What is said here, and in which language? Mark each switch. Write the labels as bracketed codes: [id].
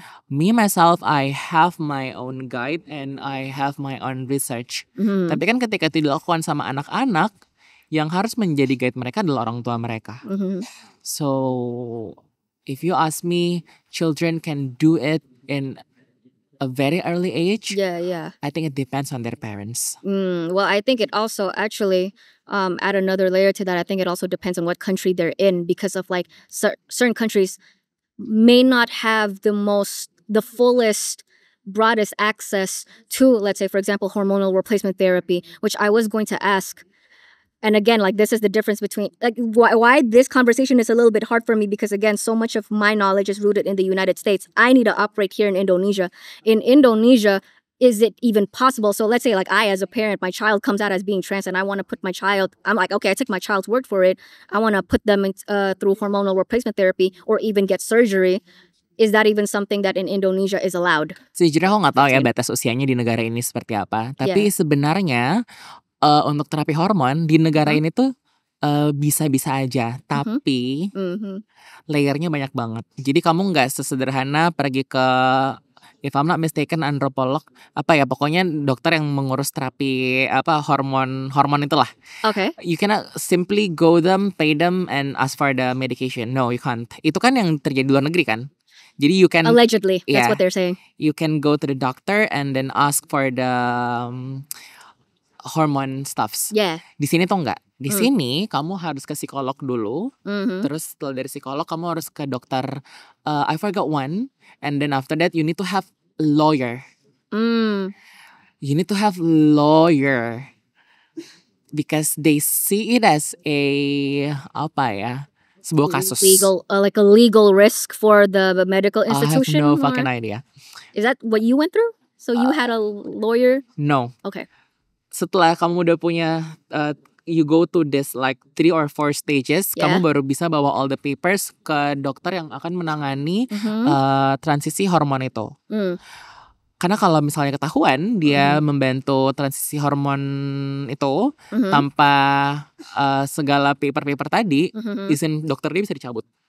[en] Me myself, I have my own guide and I have my own research. [id] Tapi kan ketika itu dilakukan sama anak-anak, yang harus menjadi guide mereka adalah orang tua mereka. [en] So if you ask me, children can do it in a very early age. Yeah. I think it depends on their parents. Well, I think it also actually add another layer to that. I think it also depends on what country they're in, because of like certain countries may not have the fullest, broadest access to, let's say, for example, hormonal replacement therapy, which I was going to ask. And again, like, this is the difference between, like, why this conversation is a little bit hard for me, because again, so much of my knowledge is rooted in the United States. I need to operate here in Indonesia. In Indonesia, is it even possible? So let's say, like, I as a parent, my child comes out as being trans, and I want to put my child, I'm like, okay, I took my child's word for it. I want to put them through hormonal replacement therapy or even get surgery. Is that even something that in Indonesia is allowed? [id] Sejujurnya aku nggak tahu ya batas usianya di negara ini seperti apa. Tapi sebenarnya untuk terapi hormon di negara ini tuh bisa-bisa aja, tapi layernya banyak banget. Jadi kamu nggak sesederhana pergi ke, [en] if I'm not mistaken, [id] antropolog, pokoknya dokter yang mengurus terapi hormon itulah. [en] Okay. You cannot simply go them, pay them, and ask for the medication. No, you can't. [id] Itu kan yang terjadi di luar negeri kan. Jadi [en] you can, allegedly, that's what they're saying. You can go to the doctor and then ask for the hormone stuffs. Yeah. [id] Di sini tuh enggak. Di sini kamu harus ke psikolog dulu. Terus setelah dari psikolog kamu harus ke dokter. [en] I forgot one. And then after that you need to have lawyer. You need to have lawyer because they see it as a [id] sebuah kasus. [en] Legal, like a legal risk for the medical institution. I have no fucking idea. Is that what you went through? So you had a lawyer? No. Okay. [id] Setelah kamu udah punya, [en] you go to this like 3 or 4 stages, [id] kamu baru bisa bawa [en] all the papers [id] ke dokter yang akan menangani transisi hormon itu. Karena kalau misalnya ketahuan dia membantu transisi hormon itu tanpa segala paper-paper tadi, izin dokter dia bisa dicabut.